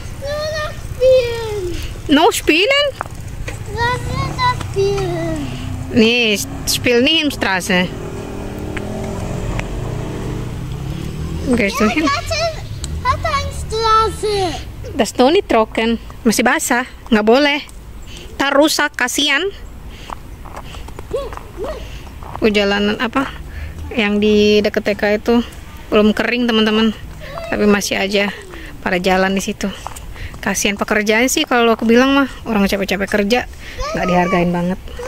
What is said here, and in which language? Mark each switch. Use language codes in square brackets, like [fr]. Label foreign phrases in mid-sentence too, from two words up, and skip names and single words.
[de] Nur noch spielen. Noch spielen? Was ist das Spielen? Nee, spiel nicht in Straße. Gehst du hin? Hat eine Straße. Das ist doch nicht trocken. [id] Masih basah. Nggak boleh. Ntar rusak, kasihan. Jalanan apa? Yang di dekat TK itu belum kering, teman-teman. Tapi masih aja pada jalan di situ. Kasihan pekerjaan sih, kalau aku bilang mah orang capek-capek kerja nggak dihargain banget.